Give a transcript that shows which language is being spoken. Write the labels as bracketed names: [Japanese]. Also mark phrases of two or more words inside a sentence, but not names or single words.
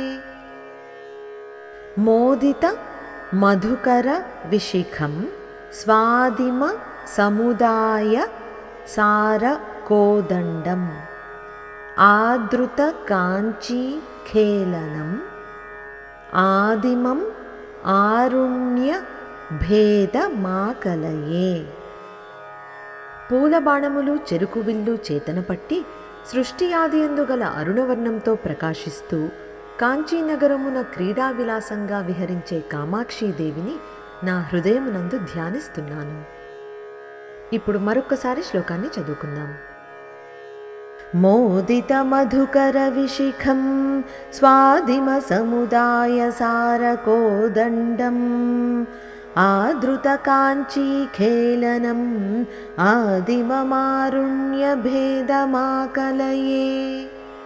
[Sanskrit] मोदितमधुकरविशिखं स्वादिमसमुदायसारकोदण्डम् आदृतकाञ्चीखेलनम् आदिमम् आरुण्यभेदमाकलये। [Telugu] పూలబాణములు చెరుకు విల్లు చేతనపట్టి సృష్టి ఆదియందు గల అరుణవర్ణంతో ప్రకాశిస్తూ కాంచీనగరమున క్రీడా విలాసంగా విహరించే కామాక్షీదేవిని నా హృదయమునందు ధ్యానిస్తున్నాను. ఇప్పుడు మరొక్కసారి శ్లోకాన్ని చదువుకుందాం. [Sanskrit] मोदितमधुकरविशिखं स्वादिमसमुदायसारकोदण्डम् आदृतकाञ्चीखेलनम् आदिममारुण्यभेदमाकलये।